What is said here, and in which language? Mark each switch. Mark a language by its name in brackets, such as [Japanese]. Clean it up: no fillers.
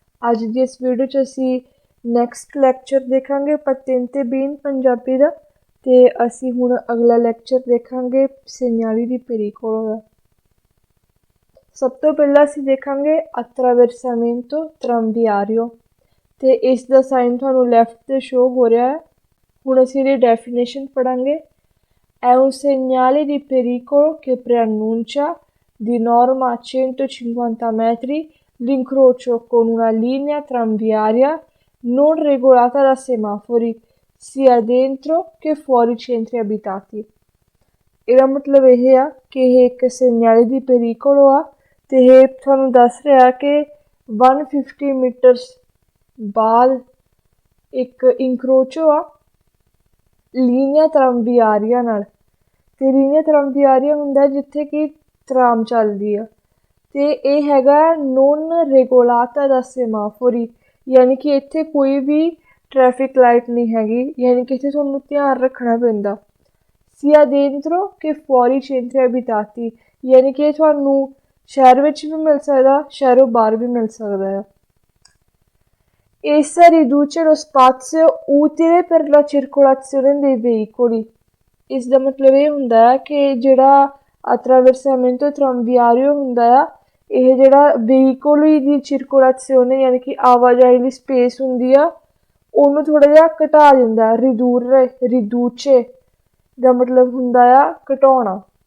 [Punjabi] ਅੱਜ ਦੀ ਇਸ ਵੀਡੀਓ 'ਚ ਅਸੀਂ ਨੈਕਸਟ ਲੈਕਚਰ ਦੇਖਾਂਗੇ ਪਤਨ ਤੇ ਬੀਨ ਪੰਜਾਬੀ ਦਾ, ਤੇ ਅਸੀਂ ਹੁਣ ਅਗਲਾ ਲੈਕਚਰ ਦੇਖਾਂਗੇ ਸੈਨਾਲੀ ਦੀ ਪੇਰੀਕੋਲੋ ਦਾ। ਸਭ ਤੋਂ ਪਹਿਲਾਂ ਅਸੀਂ ਦੇਖਾਂਗੇ attraversamento tranviario, ਤੇ ਇਸ ਦਾ ਸਾਈਨ ਤੁਹਾਨੂੰ ਲੈਫਟ ਤੇ ਸ਼ੋ ਹੋ ਰਿਹਾ ਹੈ। ਹੁਣ ਅਸੀਂ ਇਹਦੀ definition ਪੜਾਂਗੇ। [Italian] È un segnale di pericolo che preannuncia di norma a 150 metri l'incrocio con una linea tranviaria non regolata da semafori sia dentro che fuori centri abitati। [Punjabi] ਇਹਦਾ ਮਤਲਬ ਇਹ ਆ ਕਿ ਇਹ ਇੱਕ ਸੈਨਾਲੀ ਦੀ ਪੇਰੀਕੋਲੋ ਆ, ਤੇ ਇਹ ਤੁਹਾਨੂੰ ਦੱਸ ਰਿਹਾ ਕਿ 150 ਮੀਟਰਸ ਬਾਅਦ ਇੱਕ ਇੰਕਰੋਚੋ ਆ ਲੀਨੀਆ ਤਰੰਬਿਆਰੀਆ ਨਾਲ। ਤੇ ਲੀਨੀਆ ਤਰੰਬਿਆਰੀਆ ਹੁੰਦਾ ਜਿੱਥੇ ਕਿ ਤਰਾਮ ਚੱਲਦੀ ਆ, ਤੇ ਇਹ ਹੈਗਾ ਨੋਨ ਰੈਗੋਲਾਤਾ ਦਾ ਸੇਮਾਫੋਰੀ, ਯਾਨੀ ਕਿ ਇੱਥੇ ਕੋਈ ਵੀ ਟ੍ਰੈਫਿਕ ਲਾਈਟ ਨਹੀਂ ਹੈਗੀ, ਯਾਨੀ ਕਿ ਇੱਥੇ ਤੁਹਾਨੂੰ ਧਿਆਨ ਰੱਖਣਾ ਪੈਂਦਾ। ਸੀਆ ਦੇਂਟਰੋ ਕਿ ਫੋਰੀ [Italian] centri abitati, [Punjabi] ਯਾਨੀ ਕਿ ਇਹ ਤੁਹਾਨੂੰ ਸ਼ਹਿਰ ਵਿੱਚ ਵੀ ਮਿਲ ਸਕਦਾ, ਸ਼ਹਿਰੋਂ ਬਾਹਰ ਵੀ ਮਿਲ ਸਕਦਾ ਆ। [Italian] Essa riduce lo spazio utile per la circolazione dei veicoli। [Punjabi] ਇਸ ਦਾ ਮਤਲਬ ਇਹ ਹੁੰਦਾ ਹੈ ਕਿ ਜਿਹੜਾ attraversamento tranviario ਹੁੰਦਾ ਆ, ਇਹ ਜਿਹੜਾ ਵਹੀਕੋਲੀ ਦੀ ਚਿਰਕੁਲੇਸ਼ਨ ਯਾਨੀ ਕਿ ਆਵਾਜਾਈ ਲਈ ਸਪੇਸ ਹੁੰਦੀ ਆ, ਉਹਨੂੰ ਥੋੜ੍ਹਾ ਜਿਹਾ ਘਟਾ ਦਿੰਦਾ। ਰਿਦੂਚੇ ਦਾ ਮਤਲਬ ਹੁੰਦਾ ਆ ਘਟਾਉਣਾ।